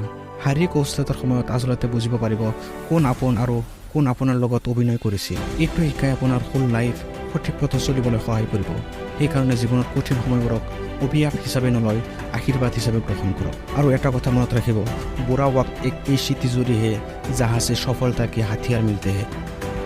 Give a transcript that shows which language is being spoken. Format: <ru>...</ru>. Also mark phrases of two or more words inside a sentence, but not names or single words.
<as>শাৰীৰিক অৱস্থাৰ সময়ত আচলতে বুজিব পাৰিব কোন আপোন আৰু কোন আপোনাৰ লগত অভিনয় কৰিছিল। এইটো শিকাই আপোনাৰ</as> <en>whole life</en> <as>সঠিক পথত চলিবলৈ সহায় কৰিব। সেইকাৰণে জীৱনত কঠিন সময়বোৰক অভিশাপ হিচাপে নলয়, আশীৰ্বাদ হিচাপে গ্ৰহণ কৰক। আৰু এটা কথা মনত ৰাখিব,</as> <hi>बुरा वक्त एक ऐसी तिजोरी है जहाँ से सफलता के हथियार मिलते हैं।</hi>